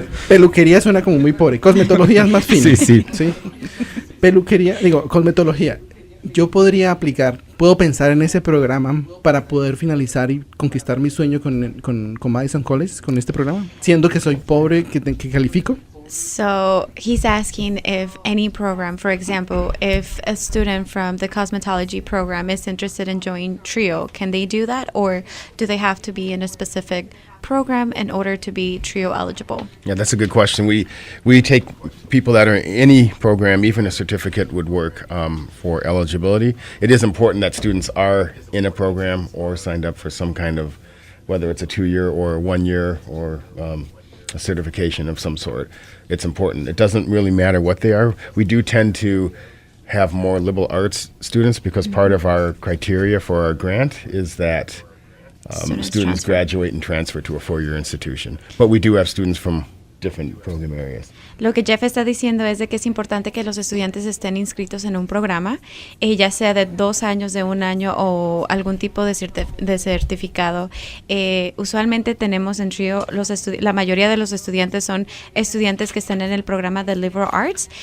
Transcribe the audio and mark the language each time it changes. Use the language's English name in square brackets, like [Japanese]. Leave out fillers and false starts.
[Spanish] peluquería suena como muy pobre. Cosmetología es más fino. Sí. Peluquería, cosmetología. Yo puedo pensar en ese programa para poder finalizar y conquistar mi sueño con Madison College, con este programa, siendo que soy pobre, que califico. [English] So he's asking if any program, for example, if a student from the cosmetology program is interested in joining TRiO, can they do that, or do they have to be in a specific program in order to be TRiO eligible? Yeah, that's a good question. We take people that are in any program, even a certificate would work for eligibility. It is important that students are in a program or signed up for some kind of, whether it's a 2-year or a 1-year or a certification of some sort. It's important. It doesn't really matter what they are. We do tend to have more liberal arts students because part of our criteria for our grant is that students graduate and transfer to a 4-year institution. But we do have students from different program areas. [Spanish] Lo que Jeff está diciendo es de que es importante que los estudiantes estén inscritos en un programa, ya sea de 2 años, de 1 año o algún tipo de certificado. Usualmente tenemos en TRiO, la mayoría de los estudiantes son estudiantes que están en el programa de Liberal Arts.